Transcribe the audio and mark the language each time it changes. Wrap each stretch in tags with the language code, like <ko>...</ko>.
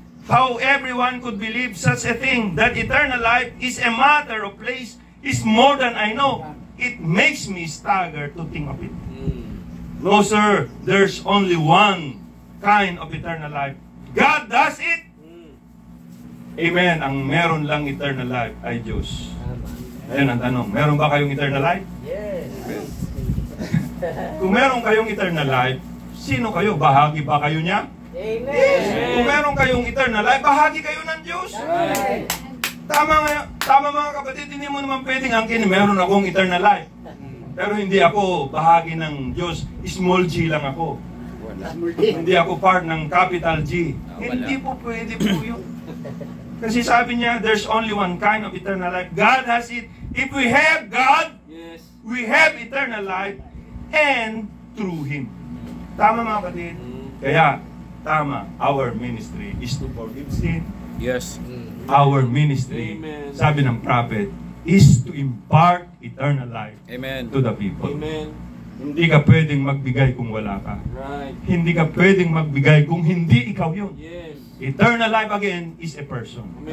<en>How everyone could believe such a thing, that eternal life is a matter of place, is more than I know. It makes me stagger to think of it. No, sir, there's only one kind of eternal life. God does it. Amen.</en> <tl>Ang meron lang eternal life ay Diyos. Ayan ang tanong, meron ba kayong eternal life?</tl> <en>Yes.</en> <tl>Kung meron kayong eternal life, sino kayo? Bahagi ba kayo niya? Amen. Yes. Kung meron kayong eternal life, bahagi kayo ng Diyos. Tama mga kapatid, hindi mo naman pwedeng angkin, meron akong eternal life. Pero hindi ako bahagi ng Diyos, small g lang ako. Hindi ako part ng capital G. Hindi po pwede po yun. Kasi sabi niya,</tl> <en>there's only one kind of eternal life. God has it. If we have God, we have eternal life and through Him.</en> <tl>Tama mga kapatid? Kaya, tama,</tl> <en>our ministry is to forgive sin. Yes. Our ministry,</en> <tl>sabi ng prophet,</tl> <en>is to impart eternal life Amen. to the people.</en> <tl>Hindi ka pwedeng magbigay kung wala ka. Hindi ka pwedeng magbigay kung hindi ikaw yun.</tl> <en>Eternal life again is a person.</en>